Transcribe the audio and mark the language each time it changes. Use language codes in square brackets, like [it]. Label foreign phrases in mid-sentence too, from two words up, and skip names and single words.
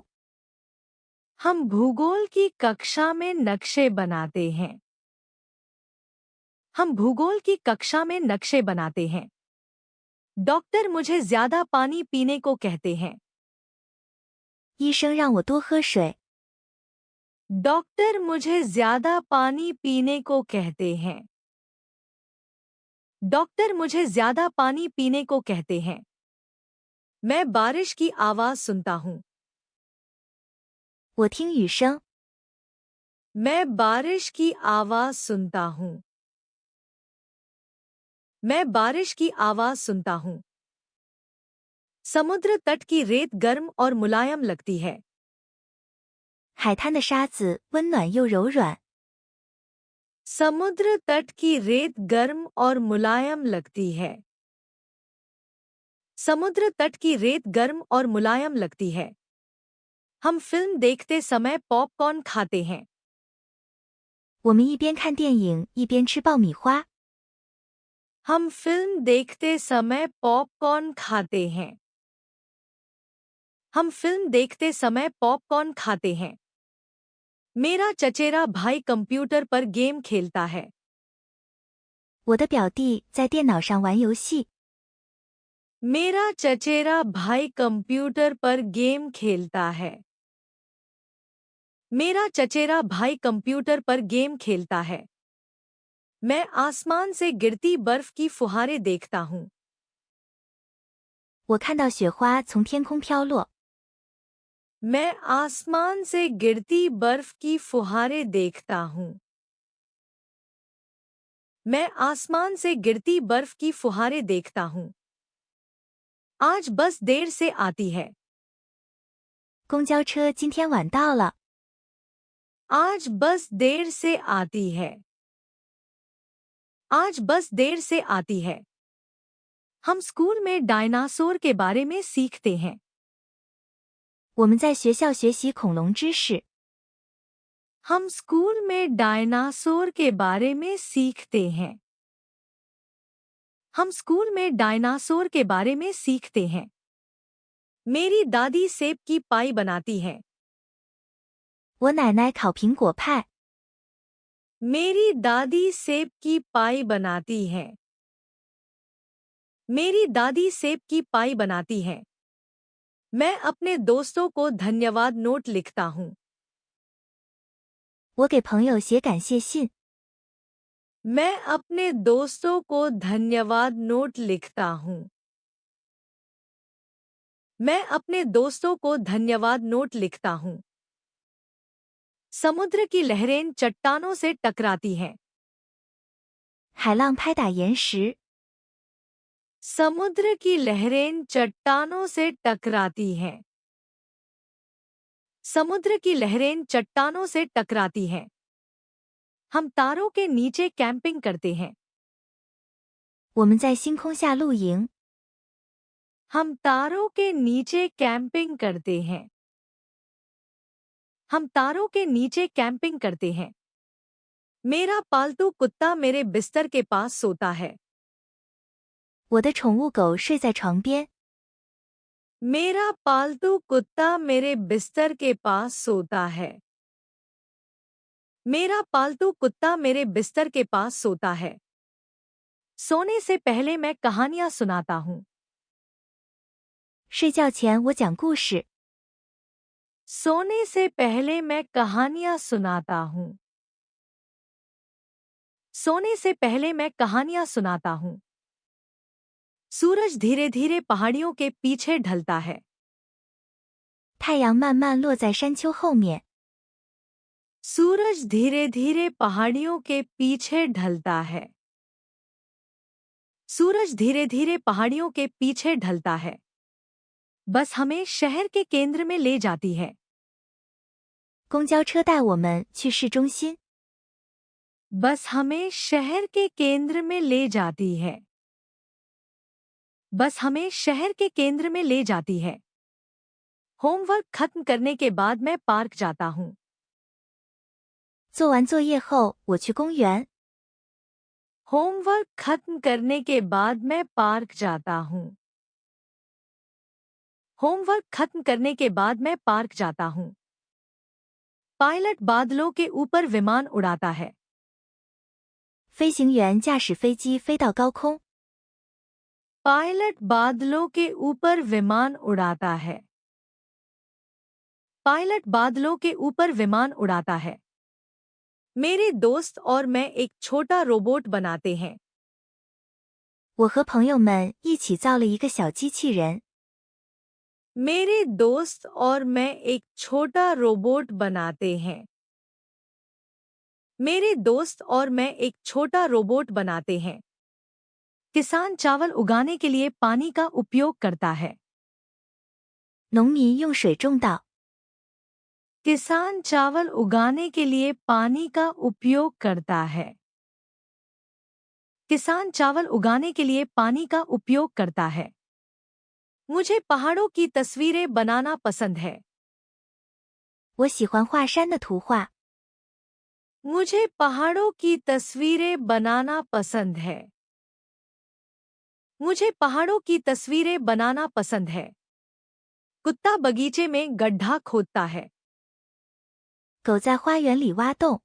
[hi] हम भूगोल की कक्षा में नक्शे बनाते हैं। हम भूगोल की कक्षा में नक्शे बनाते हैं। डॉक्टर मुझे ज्यादा पानी पीने को कहते हैं। [zh] 医生让我多喝水。 [hi] डॉक्टर मुझे ज्यादा पानी पीने को कहते हैं। डॉक्टर मुझे ज्यादा पानी पीने को कहते हैं। मैं बारिश की आवाज सुनता हूँ। [zh] 我听雨声。 [hi] मैं बारिश की आवाज सुनता हूँ। मैं बारिश की आवाज सुनता हूँ। समुद्र तट की रेत गर्म और मुलायम लगती है। [zh] 海滩的沙子温暖又柔软。 [hi] समुद्र तट की रेत गर्म और मुलायम लगती है। समुद्र तट की रेत गर्म और मुलायम लगती है। हम फिल्म देखते समय पॉपकॉर्न खाते हैं। [zh] 我们一边看电影一边吃爆米花。 [hi] हम फिल्म देखते समय पॉपकॉर्न खाते हैं। हम फिल्म देखते समय पॉपकॉर्न खाते हैं। मेरा चचेरा भाई कंप्यूटर पर गेम खेलता है। [zh] 我的表弟在电脑上玩游戏。 [hi] मेरा चचेरा भाई कंप्यूटर पर गेम खेलता है। मेरा चचेरा भाई कंप्यूटर पर गेम खेलता है। मैं आसमान से गिरती बर्फ की फुहारें देखता हूँ। [zh] 我看到雪花从天空飘落。 [hi] मैं आसमान से गिरती बर्फ की फुहारें देखता हूँ। मैं आसमान से गिरती बर्फ की फुहारें देखता हूँ। आज बस देर से आती है। [zh] 公交车今天晚到了。 [hi] आज बस देर से आती है। आज बस देर से आती है। हम स्कूल में डायनासोर के बारे में सीखते हैं। [zh] 我们在学校学习恐龙知识。 [hi] हम स्कूल में डायनासोर के बारे में सीखते हैं। हम स्कूल में डायनासोर के बारे में सीखते हैं। मेरी दादी सेब की पाई बनाती है। [zh] 我奶奶烤苹果派。 [hi] मेरी दादी सेब की पाई बनाती है। मेरी दादी सेब की पाई बनाती है। मैं अपने दोस्तों को धन्यवाद नोट लिखता हूँ। [zh] 我给朋友写感谢信。 [hi] मैं अपने दोस्तों को धन्यवाद नोट लिखता हूँ। मैं अपने दोस्तों को धन्यवाद नोट लिखता हूँ। समुद्र की लहरें चट्टानों से टकराती हैं। [zh] 海浪拍打岩石。 [hi] समुद्र की लहरें चट्टानों से टकराती हैं। समुद्र की लहरें चट्टानों से टकराती हैं। हम तारों के नीचे कैंपिंग करते हैं। [zh] 我们在星空下露营。 [hi] हम तारों के नीचे कैंपिंग करते हैं। हम तारों के नीचे कैंपिंग करते हैं। मेरा पालतू कुत्ता मेरे बिस्तर के पास सोता है। [zh] 我的宠物狗睡在床边。 [hi] मेरा पालतू कुत्ता मेरे बिस्तर के पास सोता है। मेरा पालतू कुत्ता मेरे बिस्तर के पास सोता है। सोने से पहले मैं कहानियां सुनाता हूँ। [zh] 睡觉前我讲故事。 [hi] सोने से पहले मैं कहानियां सुनाता हूँ। सोने से पहले मैं कहानियां सुनाता हूँ। सूरज धीरे धीरे पहाड़ियों के पीछे ढलता है। [zh] 太阳慢慢落在山丘后面。 [hi] सूरज धीरे धीरे पहाड़ियों के पीछे ढलता है। सूरज धीरे धीरे पहाड़ियों के पीछे ढलता है। बस हमें शहर के केंद्र में ले जाती है। [zh] 公交车带我们去市中心。 [hi] बस हमें शहर के केंद्र में ले जाती है। बस हमें शहर के केंद्र में ले जाती है। होमवर्क खत्म करने के बाद मैं पार्क जाता हूँ। [zh] 做完作业后，我去公园。 [hi] होमवर्क खत्म करने के बाद मैं पार्क जाता हूँ। होमवर्क खत्म करने के बाद मैं पार्क जाता हूँ। पायलट बादलों के ऊपर विमान उड़ाता है। [zh] 飞行员驾驶飞机飞到高空。 [hi] पायलट बादलों के ऊपर विमान उड़ाता है। पायलट बादलों के ऊपर विमान उड़ाता है। मेरे दोस्त और मैं एक छोटा रोबोट बनाते हैं। [zh] 我和朋友们一起造了一个小机器人。 [hi] मेरे दोस्त और मैं एक छोटा रोबोट बनाते हैं। मेरे दोस्त और मैं एक छोटा रोबोट बनाते हैं। किसान चावल उगाने के लिए पानी का उपयोग करता है। [zh] 农民用水种稻。 [hi] किसान चावल उगाने के लिए पानी का उपयोग करता है। किसान चावल उगाने के लिए पानी का उपयोग करता है। मुझे पहाड़ों की तस्वीरें बनाना पसंद है। [zh] 我喜欢画山的图画。 [hi] मुझे पहाड़ों की तस्वीरें बनाना पसंद है। मुझे पहाड़ों की तस्वीरें बनाना पसंद है। कुत्ता बगीचे में गड्ढा खोदता है। [zh] 狗在花园里挖洞。